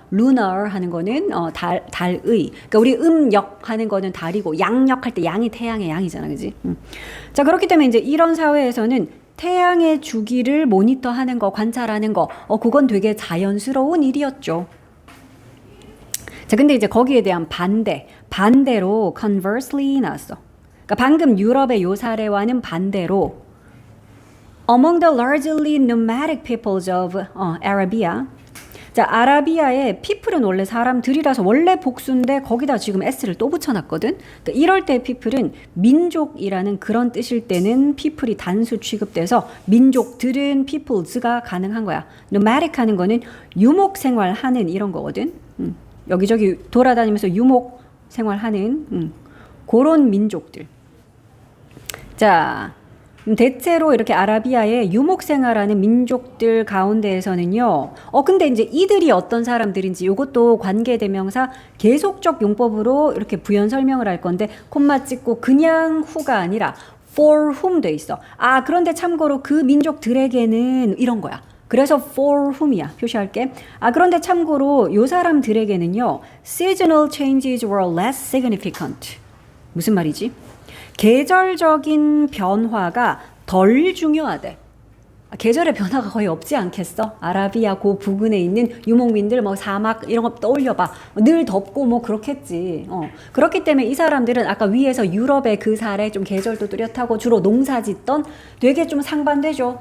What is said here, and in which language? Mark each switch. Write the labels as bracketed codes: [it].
[ko] lunar 하는 거는 달의. 그러니까 우리 음력 하는 거는 달이고 양력 할 때 양이 태양의 양이잖아. 그지? 자, 그렇기 때문에 이제 이런 사회에서는 태양의 주기를 모니터하는 거, 관찰하는 거, 그건 되게 자연스러운 일이었죠. 자, 근데 이제 거기에 대한 반대로 conversely 나왔어. 그러니까 방금 유럽의 요 사례와는 반대로 among the largely nomadic peoples of Arabia. 자, 아라비아의 people은 원래 사람들이라서 원래 복수인데 거기다 지금 s를 또 붙여놨거든. 그러니까 이럴 때 people은 민족이라는 그런 뜻일 때는 people이 단수 취급돼서 민족들은 peoples가 가능한 거야. nomadic 하는 거는 유목 생활하는 이런 거거든. 여기저기 돌아다니면서 유목 생활하는 그런 민족들. 자, 대체로 이렇게 아라비아의 유목생활하는 민족들 가운데에서는요. 근데 이제 이들이 어떤 사람들인지 이것도 관계대명사 계속적 용법으로 이렇게 부연 설명을 할 건데 콤마 찍고 그냥 who가 아니라 for whom 돼 있어. 그런데 참고로 그 민족들에게는 이런 거야. 그래서 for whom이야. 표시할게. 그런데 참고로 요 사람들에게는요. [en] seasonal changes were less significant. [ko] 무슨 말이지? 계절적인 변화가 덜 중요하대. 계절의 변화가 거의 없지 않겠어? 아라비아 그 부근에 있는 유목민들 뭐 사막 이런 거 떠올려봐. 늘 덥고 뭐 그렇겠지. 그렇기 때문에 이 사람들은 아까 위에서 유럽의 그 사례 좀 계절도 뚜렷하고 주로 농사 짓던 되게 좀 상반되죠.